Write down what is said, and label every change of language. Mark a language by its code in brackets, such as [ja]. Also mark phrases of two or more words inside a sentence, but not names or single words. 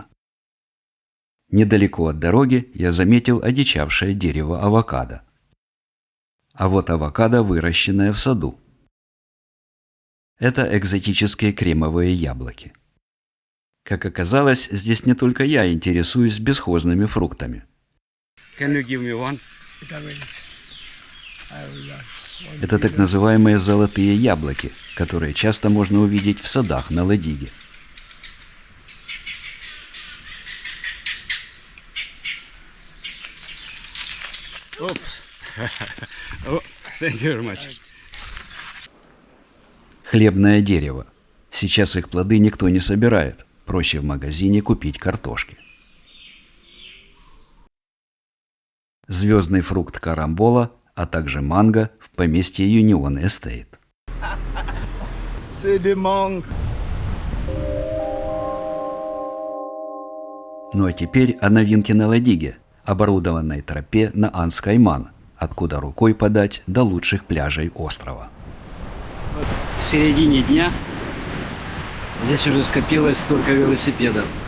[ru] Недалеко от дороги я заметил одичавшее дерево авокадо. А вот авокадо, выращенное в саду. Это экзотические кремовые яблоки. Как оказалось, здесь не только я интересуюсь бесхозными фруктами. [en] Can you give me one? [ru] Это так называемые золотые яблоки, которые часто можно увидеть в садах на Ладиге. Oops. [en] Oh, thank you very much. [ru] Хлебное дерево. Сейчас их плоды никто не собирает. Проще в магазине купить картошки. Звездный фрукт карамбола, а также манго в поместье Юнион Эстейт. [fr] C'est des mangues. [ru] Ну а теперь о новинке на Ладиге, оборудованной тропе на Анс-Кайман, откуда рукой подать до лучших пляжей острова. В середине дня здесь уже скопилось столько велосипедов.